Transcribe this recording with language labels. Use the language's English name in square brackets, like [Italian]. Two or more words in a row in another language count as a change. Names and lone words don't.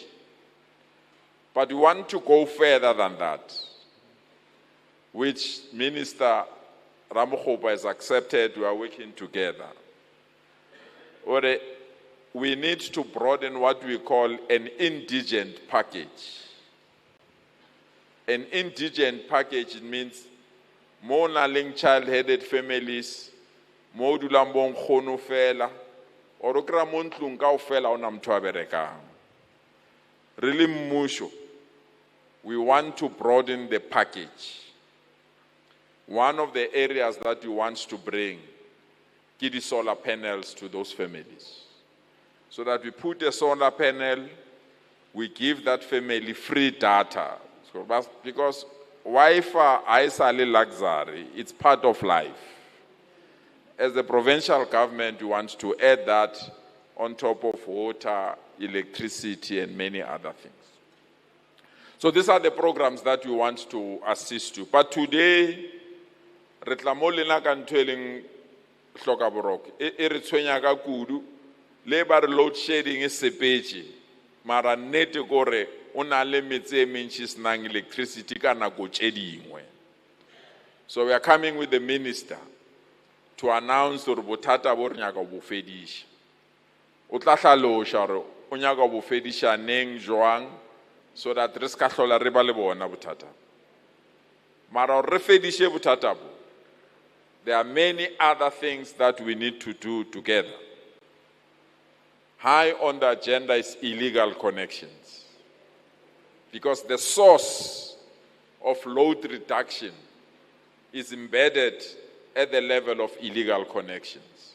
[English] But we want to go further than that, which Minister Ramokgopa has accepted. We are working together. We need to broaden what we call an indigent package. An indigent package means [Northern Sotho] mo na leng [English] child-headed families, [Northern Sotho] mo dulang bo nkgono fela, or o kry-a mo ntlong kaofela ona motho a berekang. Re le mmuso, [English] we want to broaden the package. One of the areas that we want to bring is the solar panels to those families. So that we put a solar panel, we give that family free data. So, because Wi-Fi is a luxury, it's part of life. As the provincial government, we want to add that on top of water, electricity, and many other things. So these are the programs that we want to assist you. But today, [Northern Sotho] re tla mo lena ka ntho e leng hloka boroko e re tshwenya ka kudu le ba re [English] load shedding [Northern Sotho] e sepetse mara nnete gore o na le metse e mentši senang electricity ka nako tše dingwe. [English] So we are coming with the minister to announce [Northern Sotho] gore bothata bo re nyaka bo fediša. O tla hlaloša gore o nyaka bo fediša neng jwang [English] so that [Northern Sotho] re ska hlola re ba le bona bothata. Mara re fediše bothata bo. [English] There are many other things that we need to do together. High on the agenda is illegal connections. Because the source of load reduction is embedded at the level of illegal connections.